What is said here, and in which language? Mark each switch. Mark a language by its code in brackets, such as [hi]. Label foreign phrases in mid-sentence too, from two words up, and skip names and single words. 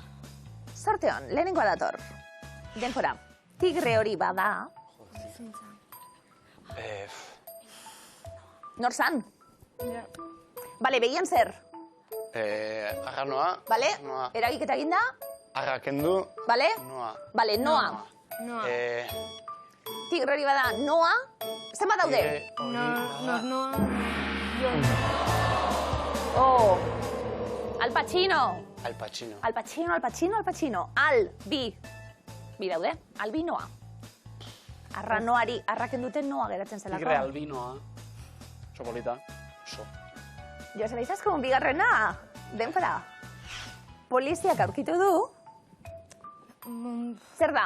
[eu] Sorte hon, lehenengoa dator. Denfora, tigre hori bada, nor zan? Bale, begian zer? Arranoa. Bale, Noa. eragiketa eginda? Arra kendu. Bale? Noa. Bale, noa. Noa. Tigre hori bada, noa. Zenbat daude? Noa. Oh. Al Pacino. Al Pacino. Al Pacino, Al Pacino, Al Pacino. Al, bi. Bi daude, albi noa. Arra noari, arraken duten noa geratzen zelako. Tigre albinoa. Sopolita. Oso. Joseba Izaskun, bigarrena. Denfora. Poliziak aurkitu du. Zer da?